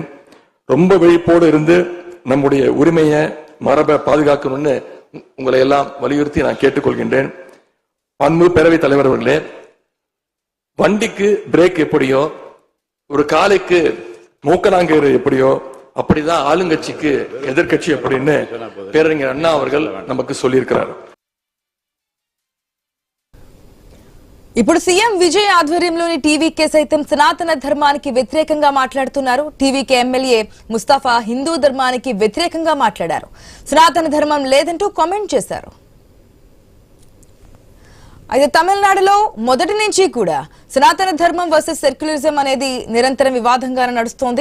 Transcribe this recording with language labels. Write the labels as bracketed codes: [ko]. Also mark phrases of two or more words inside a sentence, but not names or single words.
[ta] ரொம்ப விழிப்போடு இருந்து நம்முடைய உரிமையை, மரபை பாதுகாக்கணும்னு உங்களை எல்லாம் வலியுறுத்தி நான் கேட்டுக்கொள்கின்றேன். அன்பு பேரவைத் தலைவர் அவர்களே, வண்டிக்கு பிரேக் எப்படியோ, ஒரு காலைக்கு மூக்கனாங்கயிறு எப்படியோ, அப்படிதான் ஆளுங்கட்சிக்கு எதிர்கட்சி அப்படின்னு பேரறிஞர் அண்ணா அவர்கள் நமக்கு சொல்லியிருக்கிறார். [te] ఇప్పుడు సీఎం విజయ్ ఆధ్వర్యంలోని టీవీకే సైతం సనాతన ధర్మానికి వ్యతిరేకంగా మాట్లాడుతున్నారు. టీవీకే ఎమ్మెల్యే ముస్తాఫా హిందూ ధర్మానికి వ్యతిరేకంగా మాట్లాడారు. సనాతన ధర్మం లేదంటూ కామెంట్ చేశారు. అయితే తమిళనాడులో మొదటి నుంచి కూడా సనాతన ధర్మం [en] versus secularism [te] అనేది నిరంతరం వివాదంగా నడుస్తోంది.